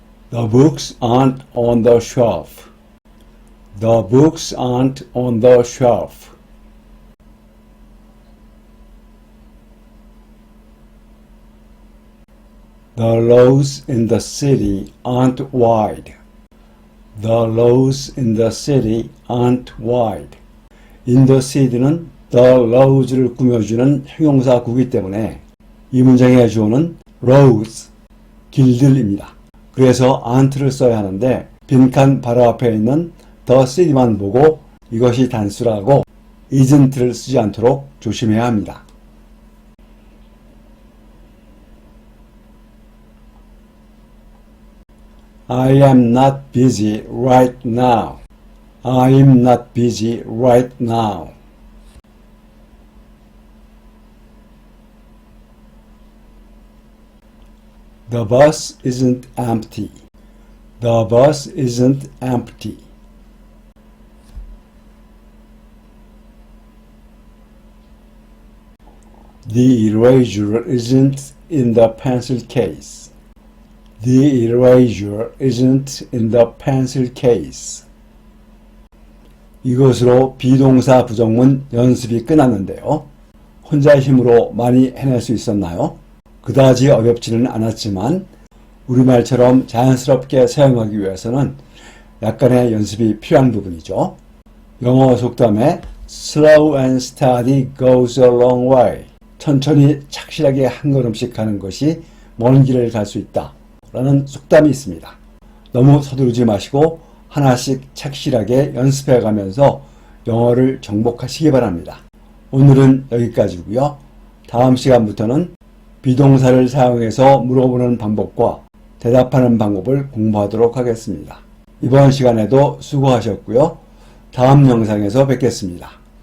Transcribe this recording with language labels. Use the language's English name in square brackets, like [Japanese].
[English] The books aren't on the shelf. The books aren't on the shelf. The roads in the city aren't wide. The roads in the city aren't wide. [Korean] In the city는 the roads를 꾸며주는 형용사 구기 때문에 이 문장의 주어는 roads, 길들입니다. 그래서 aren't를 써야 하는데 빈칸 바로 앞에 있는 the city만 보고 이것이 단수라고 isn't를 쓰지 않도록 조심해야 합니다. [English] I am not busy right now. I'm not busy right now. The bus isn't empty. The bus isn't empty. The eraser isn't in the pencil case. The eraser isn't in the pencil case. [Korean] 이것으로 비동사 부정문 연습이 끝났는데요. 혼자 힘으로 많이 해낼 수 있었나요? 그다지 어렵지는 않았지만 우리말처럼 자연스럽게 사용하기 위해서는 약간의 연습이 필요한 부분이죠. 영어 속담에 [English] Slow and steady goes a long way. [Korean] 천천히 착실하게 한 걸음씩 가는 것이 먼 길을 갈 수 있다 라는 속담이 있습니다. 너무 서두르지 마시고 하나씩 착실하게 연습해 가면서 영어를 정복하시기 바랍니다. 오늘은 여기까지고요. 다음 시간부터는 비동사를 사용해서 물어보는 방법과 대답하는 방법을 공부하도록 하겠습니다. 이번 시간에도 수고하셨고요. 다음 영상에서 뵙겠습니다.